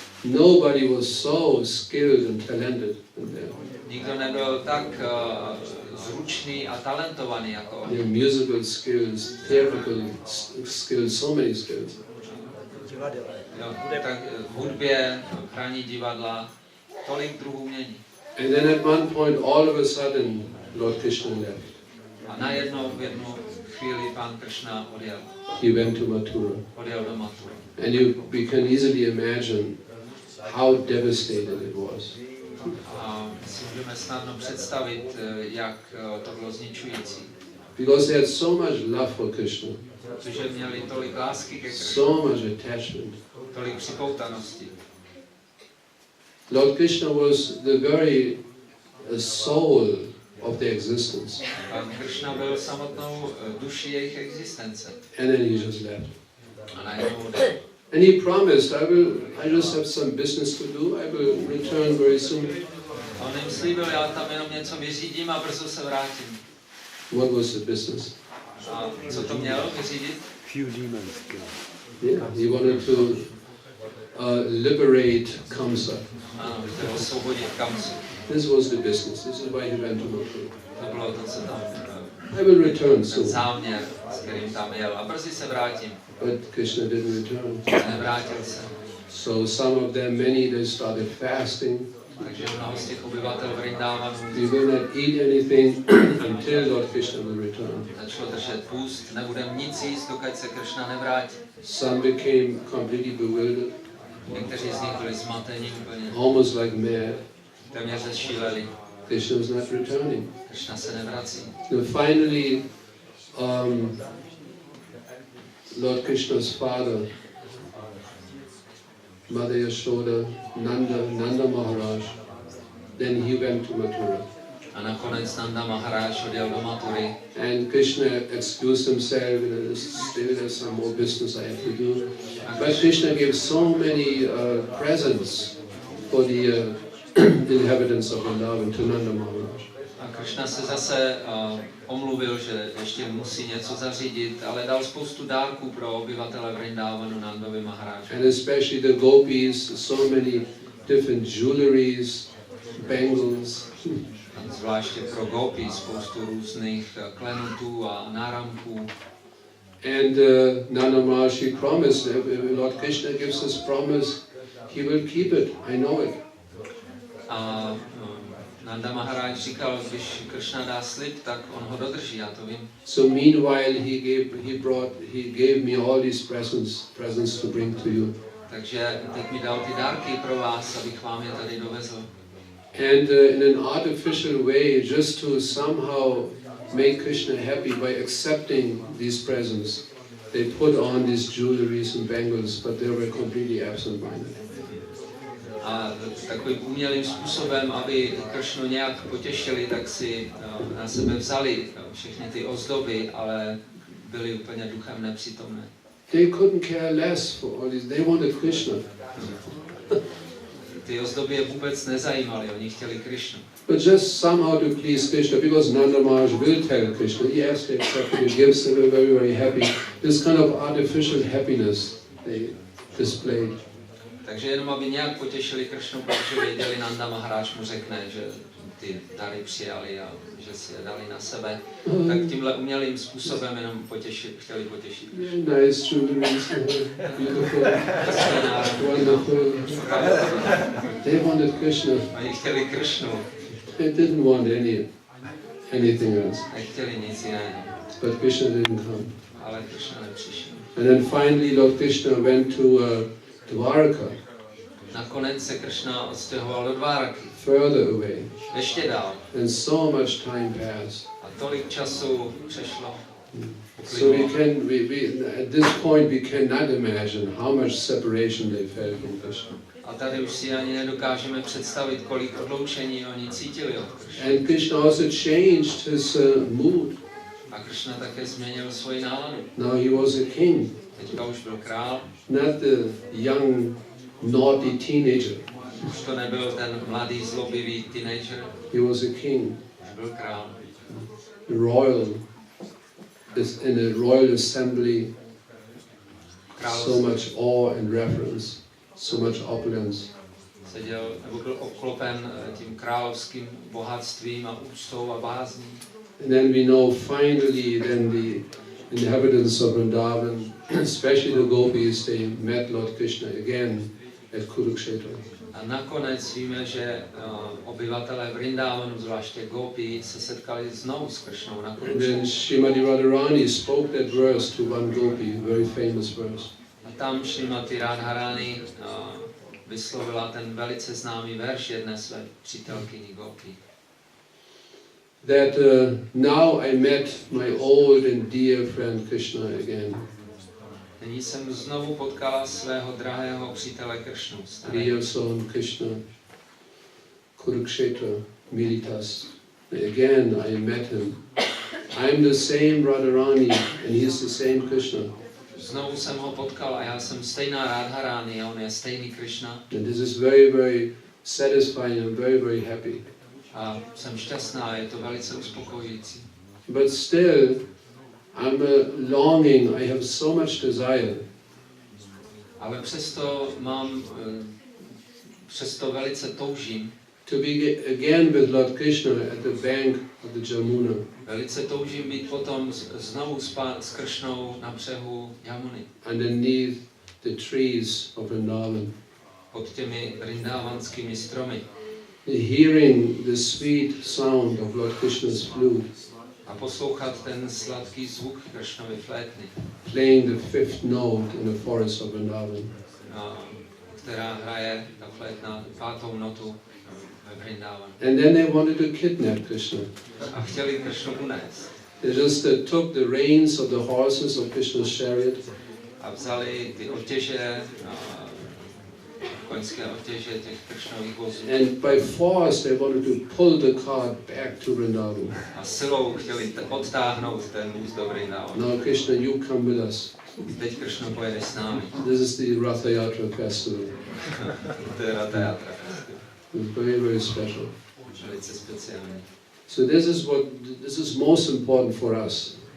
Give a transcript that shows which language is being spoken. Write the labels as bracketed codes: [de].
[en] Nobody was so skilled and talented than them. [cs] Nikdo nebyl tak zručný a talentovaný jako oni. [en] Musical skills, theatrical skills, so many skills. [cs] Jo, tak v hudbě, hraní divadla, tolik druhů umění. [en] And then at one point, all of a sudden, Lord Krishna left. [cs] A najednou v jednu chvíli pán Krishna odjel. [en] He went to Mathura. [cs] Odjel do Mathury. [en] And we can easily imagine how devastated it was. [cs] A si můžeme snadno představit, jak to bylo zničující. [en] Because they had so much love for Krishna. [cs] Protože měli tolik lásky ke Krishna. [en] So much attachment. [cs] Tolik připoutanosti. [en] Lord Krishna was the very soul of their existence. [cs] Pán Krishna byl samotnou duší jejich existence. [en] And then he just left. [cs] A najednou odjel. [en] And he promised, I just have some business to do, I will return very soon. [cs] A on jim slíbil, já tam jenom něco vyřídím a brzo se vrátím. [en] What was the business? [cs] A co to mělo vyřídit? [en] Few demons. Yeah, he wanted to liberate Kamsa. [cs] Ano, chtěl osvobodit Kamsu. [en] This was the business. This is why he went to Mathura. [cs] To bylo to, co tam [en] I will return [cs] ten [en] soon. [cs] záměr, s kterým tam jel. A brzy se vrátím. [en] But Krishna didn't return. [cs] Nevrátil se. [en] So some of them, many, they started fasting. [cs] Takže mnoho z těch obyvatel Vrindávanu [en] We will not eat anything until Lord Krishna will return. [cs] začalo držet půst, nebudeme nic jíst, dokud se Krishna nevrátí. [en] Some became completely bewildered, [cs] Někteří z nich byli zmateni úplně, [en] almost like mad. [cs] téměř zešíleli. [en] Krishna was not returning. [cs] Krishna se nevrací. [en] And finally, Lord Krishna's father, Mother Yashoda, Nanda Maharaj, then he went to Mathura. [cs] A nakonec Nanda Maharaj odjel do Mathury. [en] And Krishna excused himself, still there's some more business I have to do. But Krishna gave so many presents for the inhabitants of Vrindavan to Nanda Maharaj. [cs] A Krishna se zase omluvil, že ještě musí něco zařídit, ale dal spoustu dárků pro obyvatele Vrindavanu Nandovi Maharáži. [en] And especially the gopis, so many different jewelries, bangles. [cs] Zvláště pro gopy spoustu různých klenutů a náramků. [en] And Nanda Maharaj promised, if Lord Krishna gives us promise, he will keep it, I know it. [cs] A Nanda Maharaj říkal, když Krishna dá slib, tak on ho dodrží, já to vím. [en] So meanwhile he gave me all these presents to bring to you. [cs] Takže teď mi dal ty dárky pro vás, abych vám je tady dovezl. [en] And in an artificial way, just to somehow make Krishna happy by accepting these presents, they put on these jewelries and bangles, but they were completely absent-minded. [cs] A takovým umělým způsobem, aby Kršnu nějak potěšili, tak si na sebe vzali všechny ty ozdoby, ale byli úplně duchem nepřítomné. [en] They couldn't care less for all these. They wanted Krishna. [cs] Ty ozdoby je vůbec nezajímaly, oni chtěli Kršnu. [en] But just somehow to please Krishna, because Nanda Maharaj will tell Krishna, yes, they accepted, he gives them a very, very happy. This kind of artificial happiness they displayed. [cs] Takže jenom aby nějak potěšili Kršnu, protože věděli, Nanda Maharaj mu řekne, že ty dary přijali a že si je dali na sebe, tak tímhle umělým způsobem jenom chtěli potěšit. [en] Nice jewelries, beautiful, wonderful. They wanted Krishna. [cs] Oni chtěli Kršnu. [en] They didn't want anything else. [cs] Nechtěli nic jiného. [en] But Krishna didn't come. [cs] Ale Kršna nepřišel. [en] And then finally Lord Krishna went to Dwarka. [cs] Nakonec se Kršna odstěhoval do Dváraky. [en] Further away. [cs] Ještě dál. [en] And so much time passed. [cs] A tolik času přešlo. [en] So at this point we cannot imagine how much separation they felt from Krishna. [cs] A tady už si ani nedokážeme představit, kolik odloučení oni cítili od Kršny. [en] And Krishna also changed his mood. [cs] A Kršna také změnil svoji náladu. [en] Now he was a king. [cs] Teďka už byl král. [en] Not the young, naughty teenager. [cs] Už to nebyl ten mladý, zlobivý teenager. [en] He was a king. [cs] Už byl král. [en] Royal. In a royal assembly. So much awe and reverence. So much opulence. [cs] Seděl, nebo byl obklopen tím královským bohatstvím a úctou a bázní. [en] And then we know finally then the inhabitants of Vrindavan, especially the gopis, they met Lord Krishna again at Kurukshetra. [cs] A nakonec víme, že obyvatelé Vrindavanu, zvláště gopi, se setkali znovu s Kršnou na [en] And [cs] Kurukshetru. [en] then Srimati Radharani spoke that verse to one gopi, a very famous verse. [cs] A tam Srimati Radharani vyslovila ten velice známý verš jedné své přítelkyni gopi. [en] That now I met my old and dear friend Krishna again. [cs] Nyní jsem znovu potkala svého drahého přítele Kršnu. [en] Dear son Krishna, Kurukshetra, Militas. Again I met him. I'm the same Radharani and he's the same Krishna. [cs] Znovu jsem ho potkal a já jsem stejná Radharani a on je stejný Krishna. [en] And this is very, very satisfying and very, very happy. [cs] A jsem šťastná, je to velice uspokojující. [en] But still, I'm longing, I have so much desire. [cs] Ale přesto velice toužím. [en] To be again with Lord Krishna at the bank of the Jamuna. [cs] Velice toužím být potom znovu s Kršnou na břehu Jamuny. [en] Underneath the trees of Vrindavan. [cs] Pod těmi vrindavanskými stromy. [en] Hearing the sweet sound of Lord Krishna's flute. [cs] A poslouchat ten sladký zvuk Kršnovy flétny. [en] Playing the fifth note in the forest of Vrindavan. [cs] Která hraje ta flétna pátou notu ve Vrindavanu. [en] And then they wanted to kidnap Krishna. [cs] A chtěli Kršnu unést. [en] They just took the reins of the horses of Krishna's chariot. [cs] A vzali ty otěže, koňské otěže těch Kršnových vozů. [en] And by force they wanted to pull the cart back to Vrindavan. [cs] A silou chtěli odtáhnout ten vůz do Vrindavanu. [en] Now Krishna, you come with us. [cs] Teď Kršno pojede s námi. [en] This is the Ratha Yatra festival. [cs] To je Ratha Yatra festival. [en] It's very, very special. [cs] Velice speciální. [en] So this is most important for us.